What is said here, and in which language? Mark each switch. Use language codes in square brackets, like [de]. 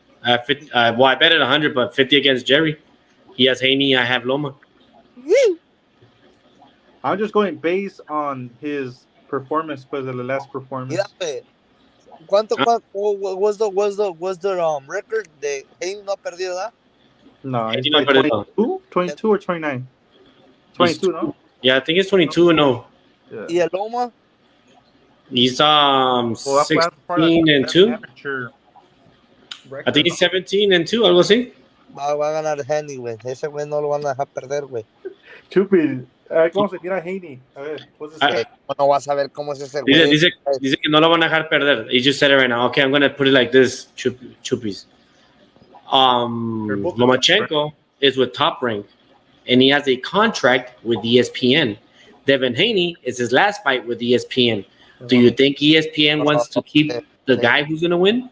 [en] Well, I bet it 100, but 50 against Jerry. He has Haney, I have Loma. I'm just going based on his performance, pues, the last performance. [es] Mira, ¿Cuánto [en] was the record [es] de Haney no ha perdido, ¿verdad? [en] No, it's like 22 or 29? 22, no? Yeah, I think it's 22-0. [es] Yeah. ¿Y el Loma? [en] He's 16-2. I think he's 17-2, [es] algo así. Va a ganar Haney, güey. Ese güey no lo van a dejar perder, güey. Chupi, ¿cómo se tira Haney? A ver, no vas a ver cómo es ese güey. Dice que no lo van a dejar perder. [en] He just said it right now. Okay, I'm going to put it like this, Chupis. Lomachenko is with Top Rank, and he has a contract with ESPN. Devin Haney is his last fight with ESPN. Do you think ESPN wants to keep the guy who's going to win?